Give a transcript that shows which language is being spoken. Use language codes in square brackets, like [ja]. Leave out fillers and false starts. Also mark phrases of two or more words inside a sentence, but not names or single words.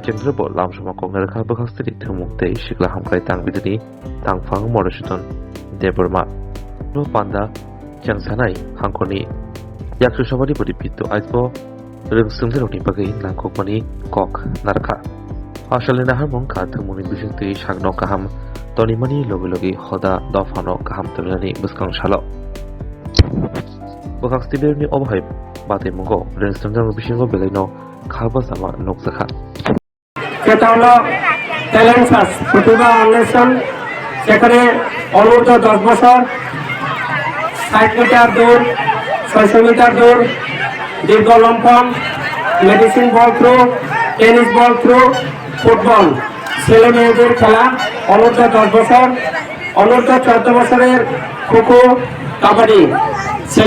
[trp] Chendrabo Lamshama Kongaraka Bhakhstini Thumuk Tei Shikla Hamkrai Tang Bidini Tangfang Morashiton Debarma No Panda Changsanai Hangkoni Yakshu Shabari Bodi Pito Aizbo Sungzeroni Bagai Langkokmani Kok Naraka Ashalina Harmon Katamuni Bishti Shagno Kaham Tonimani Logilogi Hoda Dofano Kaham Tulani Buskang Shalo Bhakhstibirni Obhai Bate Mungo Renstungang Bishingo Beleno Kalbasama Noksaka [bn] Ketalo Talent Search Protiba Foundation সেখানে অনূর্ধ্ব 10 বছর 60 মিটার দৌড় 600 মিটার দৌড় দীর্ঘ লম্ফন [en] medicine ball throw tennis ball throw football [bn] ছেলে মেয়েদের খেলা অনূর্ধ্ব 10 বছর অনূর্ধ্ব 14 বছরের খোখো কাবাডি ছেলে